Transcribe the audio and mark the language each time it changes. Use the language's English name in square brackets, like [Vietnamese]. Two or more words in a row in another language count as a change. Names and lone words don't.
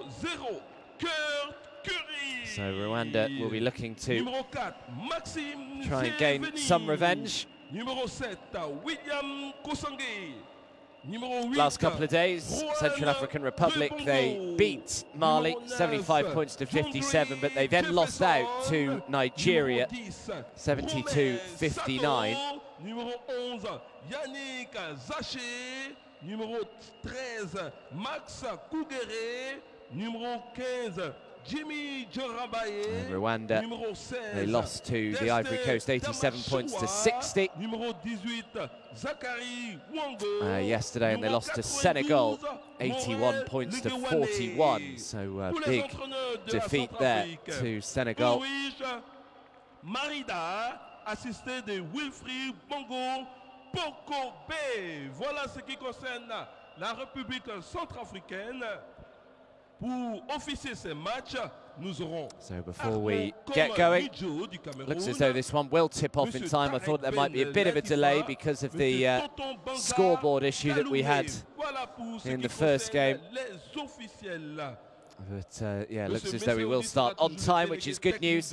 [English] So Rwanda will be looking to try and gain some revenge. Last couple of days, Central African Republic, they beat Mali 75 points to 57, but they then lost out to Nigeria 72-59. [French] Numéro 11, Yannick Zaché. Numéro 13, Max Kougere. Numéro 15, Jimmy Jorabaye. [English] Rwanda, they lost to the Ivory Coast 87 points to 60 yesterday, and they lost to Senegal 81 points to 41. So a big defeat there to Senegal. [French] Marida, assisté de Wilfried Bongo Pokobe. Voilà ce qui concerne la République centrafricaine. Pour officier ces matchs, nous aurons. [English] So before we get going, looks as though this one will tip off in time. I thought there might be a bit of a delay because of the scoreboard issue that we had in the first game. But yeah, looks as though we will start on time, which is good news.